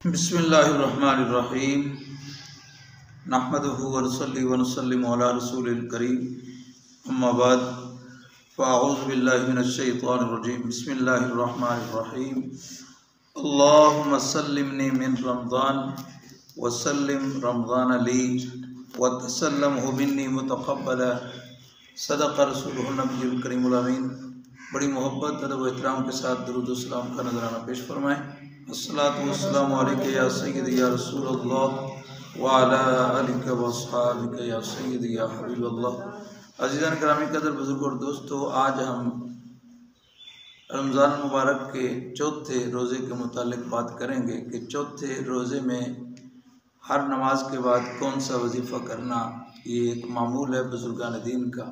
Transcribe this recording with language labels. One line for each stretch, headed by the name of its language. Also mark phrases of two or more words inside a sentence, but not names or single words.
Arabic: بسم الله الرحمن الرحيم نحمده ونصلي ونسلم على الرسول الكريم أما بعد فأعوذ بالله من الشيطان الرجيم بسم الله الرحمن الرحيم اللهم سلمني من رمضان وسلم رمضان لي وتسلمه مني متقبلا صدق رسوله النبي الكريم الأمين.
Urdu: بڑی محبت ادب و احترام کے ساتھ درود و سلام کا نذرانہ پیش فرمائیں.
Arabic: الصلاة والسلام عليك يا سيدي يا رسول الله وعلى آلك وأصحابك يا سيدي يا حبيب الله.
Urdu: عزیزان گرامی قدر بزرگ اور دوستوں، آج ہم رمضان مبارک کے چوتھے روزے کے متعلق بات کریں گے کہ چوتھے روزے میں ہر نماز کے بعد کون سا وظیفہ کرنا، یہ ایک معمول ہے بزرگان دین کا.